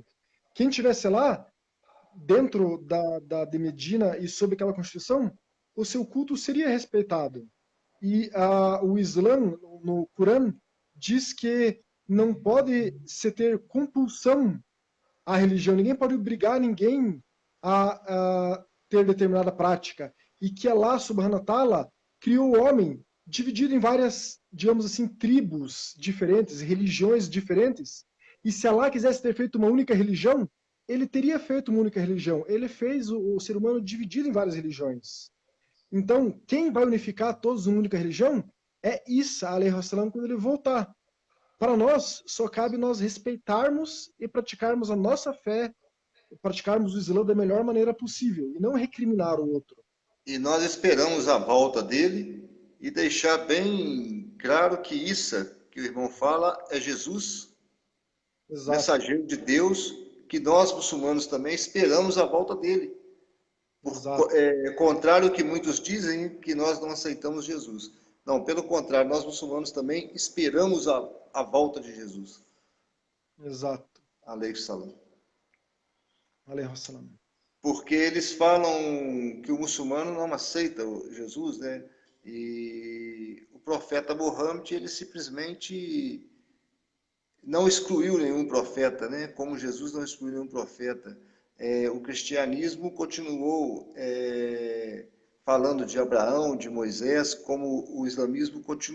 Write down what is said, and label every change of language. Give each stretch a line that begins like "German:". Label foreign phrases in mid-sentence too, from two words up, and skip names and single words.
Portuguese: Quem estivesse lá, dentro de Medina e sob aquela Constituição, o seu culto seria respeitado. E o Islã, no Corão, diz que não pode se ter compulsão a religião, ninguém pode obrigar ninguém a ter determinada prática. E que
Arabic: الله سبحانه وتعالى
Portuguese: criou o homem dividido em várias, digamos assim, tribos diferentes, religiões diferentes. E se Allah quisesse ter feito uma única religião, ele teria feito uma única religião. Ele fez o ser humano dividido em várias religiões. Então, quem vai unificar todos em uma única religião é Isa,
Arabic: عليه السلام,
Portuguese: quando ele voltar. Para nós, só cabe nós respeitarmos e praticarmos a nossa fé, praticarmos o Islã da melhor maneira possível, e não recriminar o outro. E nós esperamos a volta dele e deixar bem claro que Isa, que o irmão fala, é Jesus, Exato. mensageiro de Deus, que nós muçulmanos também esperamos a volta dele. Contrário ao que muitos dizem, que nós não aceitamos Jesus. Não, pelo contrário, nós muçulmanos também esperamos a volta de Jesus. Exato.
Arabic: عليه السلام. عليه السلام.
Portuguese: Porque eles falam que o muçulmano não aceita Jesus, né? E o profeta Muhammad, ele simplesmente não excluiu nenhum profeta, né? Como Jesus não excluiu nenhum profeta. O cristianismo continuou falando de Abraão, de Moisés, como o islamismo continuou.